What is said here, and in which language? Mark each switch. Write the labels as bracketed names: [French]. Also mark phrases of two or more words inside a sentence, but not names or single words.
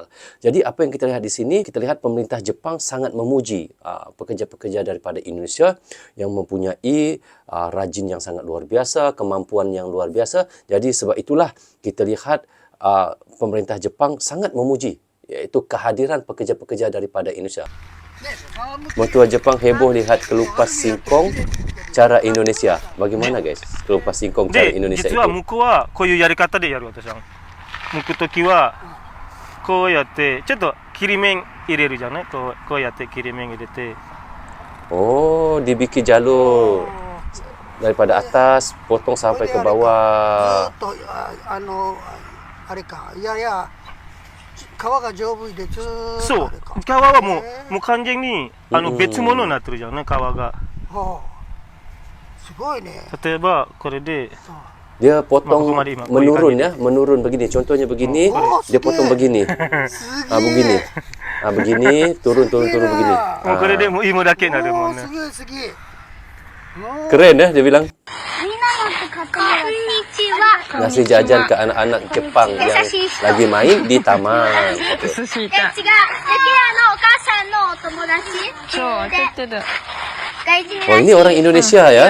[Malay] Jadi apa yang kita lihat di sini, kita lihat pemerintah Jepang sangat memuji pekerja-pekerja daripada Indonesia yang mempunyai rajin yang sangat luar biasa, kemampuan yang luar biasa. Jadi sebab itulah kita lihat pemerintah Jepang sangat memuji iaitu kehadiran pekerja-pekerja daripada Indonesia. [Indonesian] Mertua Jepang heboh lihat kelupas singkong cara Indonesia. Bagaimana guys kelupas singkong cara Indonesia itu? [Japanese] 実は向こうはこういうやり方でやる私は。剥くときはこうやってちょっと切り面入れるじゃない？こうやって切り面入れて。 [Indonesian] Oh, dibikin jalur daripada atas potong sampai ke bawah. [Japanese] あれか、いやいや、皮が丈夫でずーっと。そう、皮はもう完全に別物になってるじゃんね、皮が。すごいね。例えばこれで [Indonesian] dia potong menurun ya, menurun begini. Contohnya begini, dia potong begini. Begini. Begini, turun begini. [Japanese] これでもう芋だけになるもんね。 [Indonesian] Keren ya dia bilang. Ngasih jajan ke anak-anak Jepang yang lagi main di taman. Oh, ini orang Indonesia ya.